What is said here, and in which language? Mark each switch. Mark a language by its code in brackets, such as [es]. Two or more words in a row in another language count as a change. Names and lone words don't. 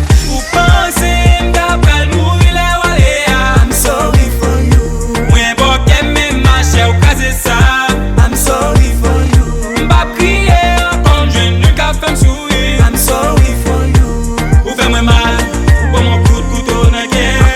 [ht] Ou panse m ka pral mouri lè ou ale a. [en] I'm sorry for you. [ht] Mwen bò kè men ma chè ou kaze sa. [en] I'm sorry for you. [ht] M pa kriye ankò, m jwenn nou ka fè m souri. [en] I'm sorry for you. [ht] Ou fè mwen mal, ou pran mwen kout kouto nan kè.